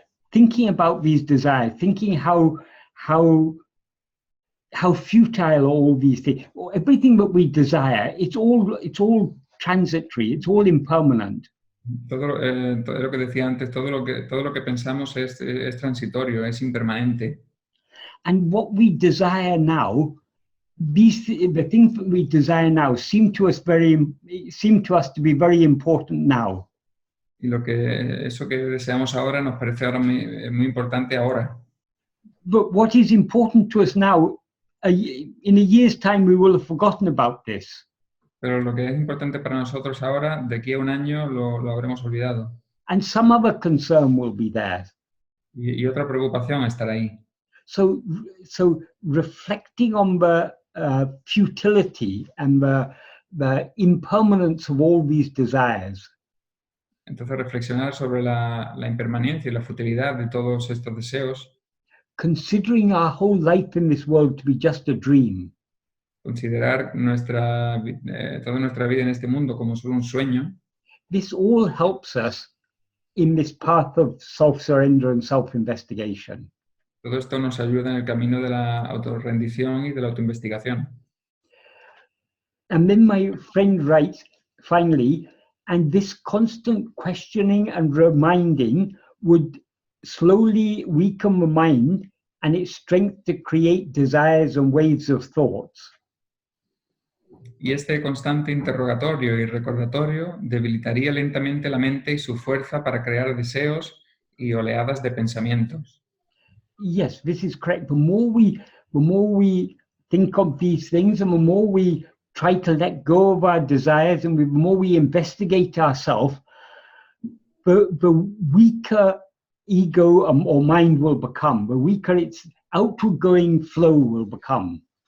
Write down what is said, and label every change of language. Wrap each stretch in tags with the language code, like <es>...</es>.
<en>Thinking about these desires, thinking how futile all these things, everything that we desire, it's all transitory, it's all impermanent.</en> <es>Todo lo que decía antes, todo lo que pensamos es transitorio, es impermanente.</es> <en>And what we desire now, the things that we desire now seem to us to be very important now.</en> <es>Y eso que deseamos ahora nos parece ahora muy importante ahora.</es> <en>But what is important to us now, in a year's time, we will have forgotten about this.</en> <es>Pero lo que es importante para nosotros ahora, de aquí a un año lo habremos olvidado.</es> <en>And some other concern will be there.</en> <es>Y otra preocupación estará ahí.</es> <en>So reflecting on the futility and the impermanence of all these desires.</en> <es>Entonces reflexionar sobre la impermanencia y la futilidad de todos estos deseos.</es> <en>Considering our whole life in this world to be just a dream.</en> <es>Considerar toda nuestra vida en este mundo como solo un sueño.</es> <en>This all helps us in this path of self-surrender and self-investigation.</en> <es>Todo esto nos ayuda en el camino de la autorrendición y de la autoinvestigación.</es> <en>And then my friend writes, finally, and this constant questioning and reminding would slowly weaken the mind and its strength to create desires and waves of thoughts.</en> <es>Y este constante interrogatorio y recordatorio debilitaría lentamente la mente y su fuerza para crear deseos y oleadas de pensamientos.</es> <en>Yes, this is correct. The more we think of these things and the more we try to let go of our desires and the more we investigate ourselves, the weaker ego or mind will become, the weaker its outward-going flow will become.</en>